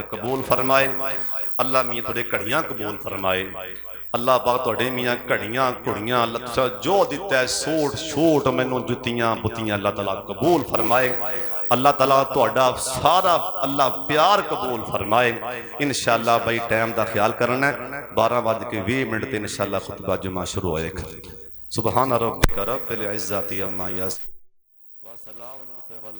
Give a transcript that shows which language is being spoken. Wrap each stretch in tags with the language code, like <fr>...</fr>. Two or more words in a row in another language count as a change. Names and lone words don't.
<pa>قبول فرمائے اللہ میاں تورے گھڑیاں قبول فرمائے اللہ پاک تہاڈے میاں گھڑیاں کڑیاں لتسا جو دتا ہے سوٹ چھوٹ مینوں جتیاں بتیاں اللہ تعالیٰ قبول فرمائے اللہ تعالیٰ تہاڈا سارا اللہ پیار قبول فرمائے انشاءاللہ بھائی ٹائم کا خیال کرنا 12:20 تے انشاءاللہ خطبہ جمعہ شروع ہوئے گا</pa> <ar>سبحان ربك رب العزة عما يصفون وسلام</ar>